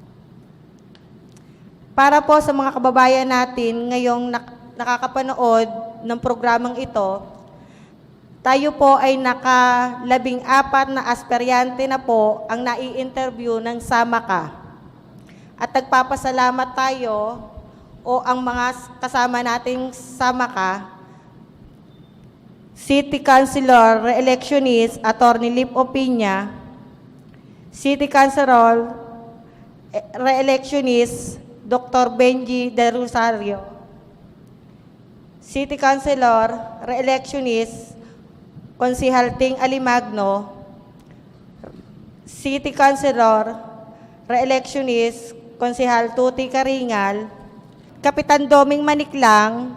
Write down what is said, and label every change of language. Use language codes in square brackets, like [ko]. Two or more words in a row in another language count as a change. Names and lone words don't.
[tl] Para po sa mga kababayan natin ngayong nakakapanood ng programang ito, tayo po ay naka-14 na aspiryante na po ang nai-interview ng SAMAKA. At nagpapasalamat tayo o ang mga kasama nating SAMAKA, [en] City Councilor Re-electionist Attorney Lip Opiña, City Councilor Re-electionist Dr. Benji De Rosario, City Councilor Re-electionist Konsihal Ting Alimagno, City Councilor Re-electionist Konsihal Tuti Karingal, Kapitan Doming Maniklang,